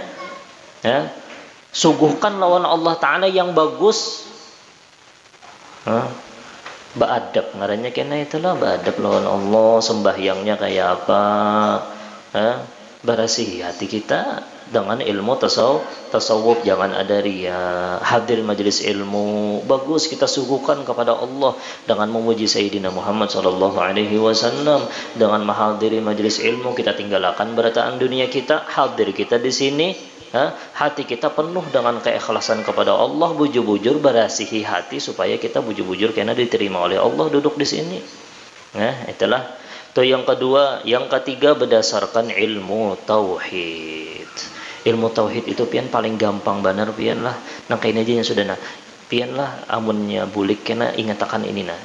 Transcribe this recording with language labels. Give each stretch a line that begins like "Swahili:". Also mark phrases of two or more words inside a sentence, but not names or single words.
Banjar: Suguhkan lawan Allah Ta'ala yang bagus. Ba'adab ngarannya kena itulah, ba'adab lawan Allah, sembahyangnya kayak apa, berasihi hati kita dengan ilmu tasawuf, jangan ada riya,
Indonesian: hadir majelis ilmu bagus kita suguhkan kepada Allah dengan memuji Sayyidina Muhammad
Arabic: sallallahu alaihi wasallam,
Indonesian: dengan menghadiri majelis ilmu kita tinggalkan berataan dunia kita, hadir kita di sini. Hati kita penuh dengan keikhlasan kepada Allah,
Banjar: bujur-bujur berasihi hati supaya kita bujur-bujur kena diterima oleh Allah duduk di sini.
Indonesian: Itulah. Itu yang kedua, yang ketiga berdasarkan ilmu tauhid.
Banjar: Ilmu tauhid itu pian paling gampang benar pian lah. Nang kain aja yang sudah nah. Pian lah amunnya bulik kena ingatakan ini nah.